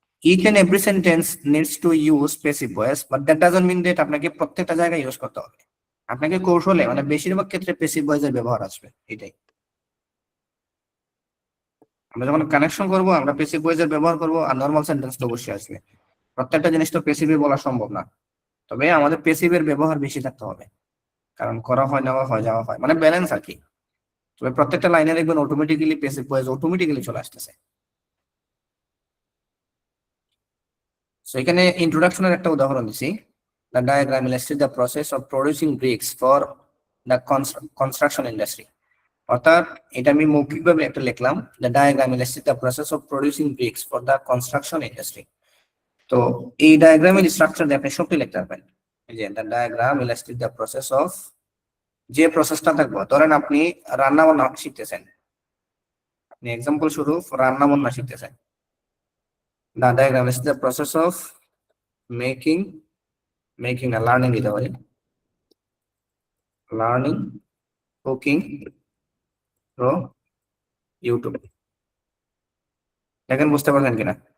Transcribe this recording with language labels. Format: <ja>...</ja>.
<en>each and every sentence needs to use passive voice, but that doesn't mean that</en> <bn>আপনাকে প্রত্যেকটা জায়গায় use করতে হবে। আপনাকে কৌশলে মানে বেশিরভাগ ক্ষেত্রে প্যাসিভ ভয়েসের ব্যবহার আসবে, এটাই। আমরা যখন কানেকশন করব আমরা প্যাসিভ ভয়েসের ব্যবহার করব, আর নরমাল সেন্টেন্স তো অবশ্যই আসবে। প্রত্যেকটা জিনিস তো প্যাসিভে বলা সম্ভব না, তবে আমাদের প্যাসিভের ব্যবহার বেশি থাকতে হবে, কারণ করা হয়, নেওয়া হয়, যাওয়া হয়, মানে ব্যালেন্স আর কি। তবে প্রত্যেকটা লাইনে দেখবেন অটোমেটিক্যালি প্যাসিভ ভয়েস অটোমেটিক্যালি চলে আসতেছে। সো এখানে ইন্ট্রোডাকশনের একটা উদাহরণ দিছি।</bn> <en>The diagram illustrates the process of producing bricks for the construction industry.</en> <bn>অর্থাৎ এটা আমি মৌখিকভাবে একটা লিখলাম,</bn> <en>the diagram illustrates the process of producing bricks for the construction industry.</en> <bn>তো এই ডায়াগ্রামের স্ট্রাকচার দিয়ে আপনি সবটি লিখতে পারবেন। এই যে</bn> <en>the diagram illustrates the process of,</en> <bn>যে প্রসেসটা থাকবে, ধরেন আপনি রান্না বান্না শিখতেছেন, আপনি এক্সাম্পল স্বরূপ রান্না বান্না শিখতেছেন,</bn> <en>the diagram illustrates the process of making,</en> <bn>না লার্নিং দিতে পারি,</bn> <en>Learning cooking through YouTube.</en> <bn>দেখেন বুঝতে পারছেন কিনা?</bn>